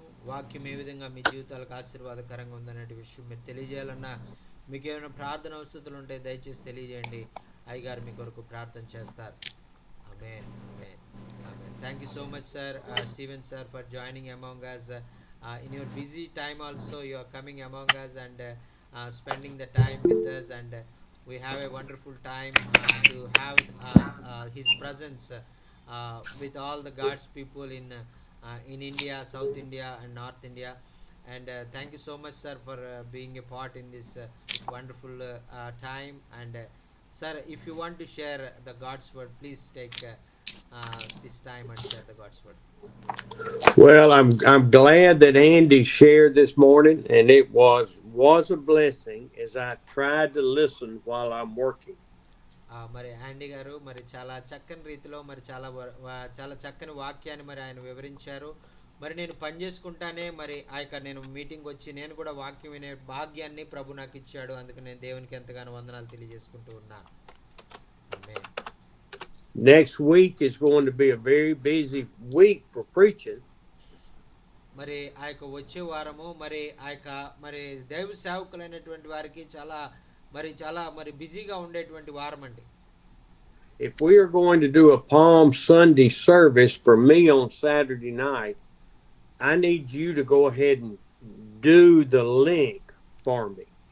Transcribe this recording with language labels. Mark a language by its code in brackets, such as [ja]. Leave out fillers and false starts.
[te] వాక్యం ఏ విధంగా మీ జీవితాలకు ఆశీర్వాదకరంగా ఉందనే విషయం మీరు తెలియజేయాలన్నా, మీకు ఏమైనా ప్రార్థన అవసరాలు ఉంటే దయచేసి తెలియజేయండి. అయ్యగారు మీ కొరకు ప్రార్థన చేస్తారు. ఆమేన్. ఆమేన్. ఆమేన్. [en] Thank you so much sir, Steven sir, for joining among us. In your busy time also you are coming among us, and spending the time with us, and we have a wonderful time to have his presence with all the God's people in India, South India and North India. And thank you so much sir for being a part in this wonderful time. And sir, if you want to share the God's word, please take this time and share the God's word. Well, I'm glad that Andy shared this morning, and it was a blessing as I tried to listen while I'm working. [te] మరి యాండీ గారు మరి చాలా చక్కని రీతిలో మరి చాలా చక్కని వాక్యాన్ని మరి ఆయన వివరించారు. మరి నేను పని చేసుకుంటానే మరి ఆ యొక్క నేను మీటింగ్ వచ్చి నేను కూడా వాక్యం వినే భాగ్యాన్ని ప్రభు నాకు ఇచ్చాడు. అందుకు నేను దేవునికి ఎంతగానో వందనాలు తెలియజేసుకుంటూ ఉన్నాను. ఆమేన్. [en] Next week is going to be a very busy week for preaching. [te] మరి ఆ యొక్క వచ్చే వారము మరి ఆ యొక్క మరి దైవ సేవకులైనటువంటి వారికి చాలా మరి బిజీగా ఉండేటువంటి వారం అండి. [en] If we are going to do a Palm Sunday service for me on Saturday night, I need you to go ahead and do the link for me.